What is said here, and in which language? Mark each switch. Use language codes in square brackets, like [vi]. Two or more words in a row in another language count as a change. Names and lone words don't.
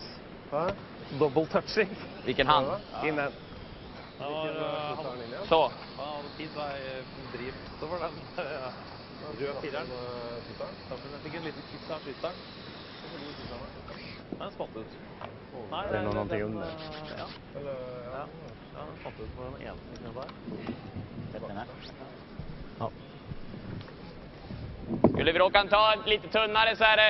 [en] Double touching. [sv] Vilken hand? Innan. Så. [no] Fint vei driv over den røde fireren. Jeg fikk en liten kiss av skytteren. Den spant ut. Nei, det er noe under. Ja, den spant ut på den ene siden der. Ja. [sv] Skulle vi råka ta lite tunnare så är det.